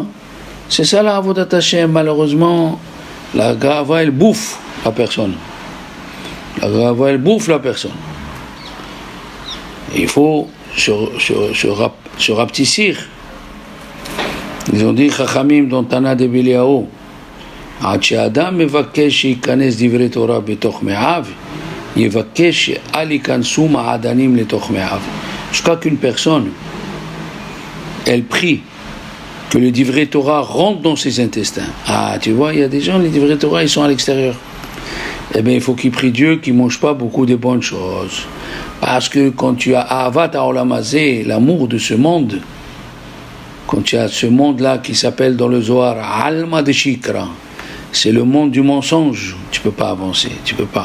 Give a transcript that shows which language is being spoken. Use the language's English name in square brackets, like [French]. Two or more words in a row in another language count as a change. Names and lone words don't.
[French] C'est ça la [Hebrew] עבודת השם. [French] Malheureusement, la Gava elle bouffe la personne. Il faut se rapetissir. Ils ont dit Chachamim dans Tana de Biliaou, [Hebrew] עד שאדם מבקש שייכנס דברי תורה בתוך מעיו, יבקש שאל ייכנסו מעדנים לתוך מעיו. [French] Jusqu'à qu'une personne, elle prie que le [Hebrew] דברי תורה [French] rentre dans ses intestins. Ah, tu vois, il y a des gens, les [Hebrew] דברי תורה, [French] ils sont à l'extérieur. Eh bien, il faut qu'ils prient Dieu, qu'ils ne mangent pas beaucoup de bonnes choses. Parce que quand tu as [Hebrew] אהבת העולם הזה, [French] l'amour de ce monde, quand tu as ce monde-là qui s'appelle dans le Zohar [Aramaic] עלמא דשיקרא, [French] c'est le monde du mensonge, tu ne peux pas avancer, tu ne peux pas.